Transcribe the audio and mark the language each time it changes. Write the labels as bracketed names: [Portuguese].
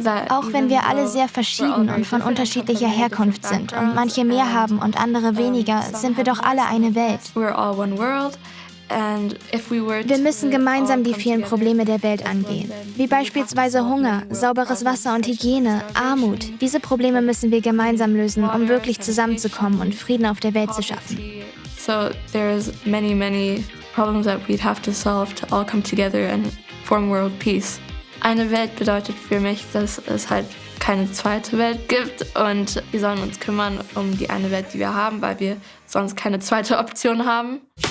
[German] auch wenn wir alle sehr verschieden und von unterschiedlicher Herkunft sind und manche mehr haben und andere weniger, sind wir doch alle eine Welt. Wir müssen gemeinsam die vielen Probleme der Welt angehen, wie beispielsweise Hunger, sauberes Wasser und Hygiene, Armut. Diese Probleme müssen wir gemeinsam lösen, um wirklich zusammenzukommen und Frieden auf der Welt zu schaffen. [English] So there's many problems that we'd have to solve to all come together and form world peace. [German] Eine Welt bedeutet für mich, dass es halt keine zweite Welt gibt und wir sollen uns kümmern um die eine Welt, die wir haben, weil wir sonst keine zweite Option haben.